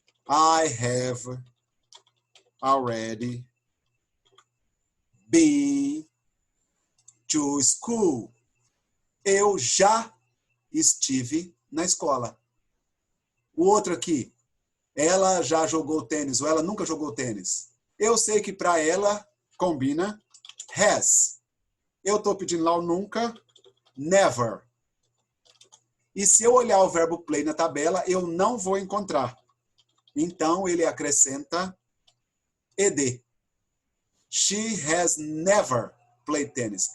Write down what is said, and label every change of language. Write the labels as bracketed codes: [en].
[en] I have already been to school. [pt] Eu já estive na escola. O outro aqui, ela já jogou tênis ou ela nunca jogou tênis. Eu sei que para ela combina has. Eu estou pedindo lá o nunca, never. E se eu olhar o verbo play na tabela, eu não vou encontrar. Então ele acrescenta ed. [en] She has never played tennis.